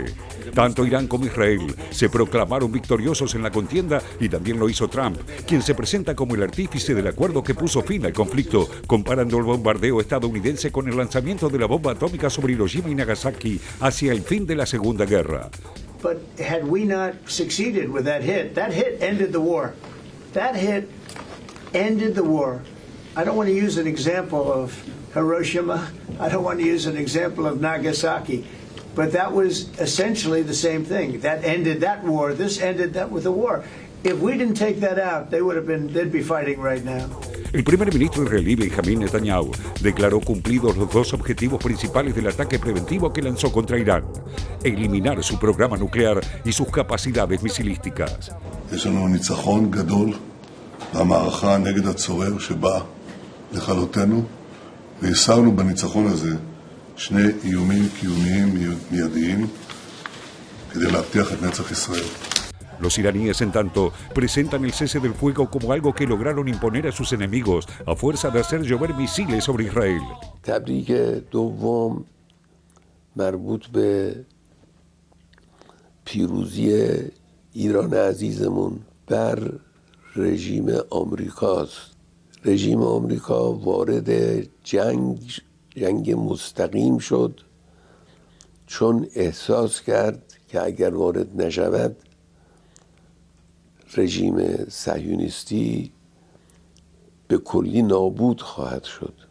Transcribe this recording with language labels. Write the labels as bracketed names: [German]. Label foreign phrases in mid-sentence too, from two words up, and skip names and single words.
[Spanish] Tanto Irán como Israel se proclamaron victoriosos en la contienda y también lo hizo Trump, quien se presenta como el artífice del acuerdo que puso fin al conflicto, comparando el bombardeo estadounidense con el lanzamiento de la bomba atómica sobre Hiroshima y Nagasaki hacia el fin de la Segunda Guerra. [English] But had we not succeeded with that hit ended the war. That hit ended the war. I don't want to use an example of Hiroshima. I don't want to use an example of Nagasaki. But that was essentially the same thing. That ended that war. This ended that with the war. If we didn't take that out, they'd be fighting right now. [Spanish] El primer ministro israelí Benjamin Netanyahu declaró cumplidos los dos objetivos principales del ataque preventivo que lanzó contra Irán: eliminar su programa nuclear y sus capacidades misilísticas. [Hebrew] יש לנו ניצחון גדול במערכה נגד הצורר שבא לכלותנו, והסרנו בניצחון הזה שני איומים קיומיים מיידיים כדי להבטיח את נצח ישראל. [Spanish] Los iraníes, en tanto, presentan el cese del fuego como algo que lograron imponer a sus enemigos a fuerza de hacer llover misiles sobre Israel. [Persian] تبریک دوم مربوط به پیروزی ایران عزیزمون بر رژیم آمریکاست. رژیم آمریکا وارد جنگ مستقیم شد چون احساس کرد که اگر وارد نشود رژیم صهیونیستی به کلی نابود خواهد شد.